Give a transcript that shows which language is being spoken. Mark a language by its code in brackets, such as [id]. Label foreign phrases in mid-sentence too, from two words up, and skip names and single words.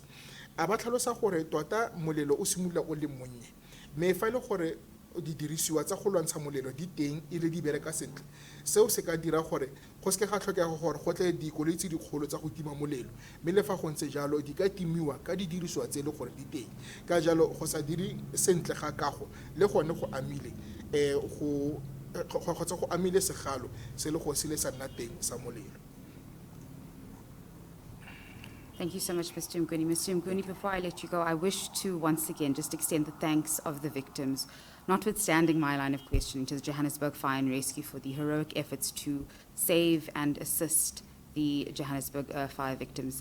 [tn] A ba tlhalosa gore tota molelo o simolola o le monnye, mme fa e le gore didirisiwa tsa go lwantsha molelo di teng e le di bereka sentle, seo se ka dira gore go seke ga tlhokega gore go tle dikoloi tse dikgolo tsa go tima molelo. Mme le fa go ntse jalo, di ka timiwa ka didirisiwa tse e le gore di teng. Ka jalo go sa dire sentle ga kago le gone go amile kgotsa go amile segalo se le go se le sa nna teng sa molelo. [en] Thank you so much, Mr. Mguni. Mr. Mguni, before I let you go, I wish to once again just extend the thanks of the victims, notwithstanding my line of questioning, to the Johannesburg Fire and Rescue for the heroic efforts to save and assist the Johannesburg fire victims.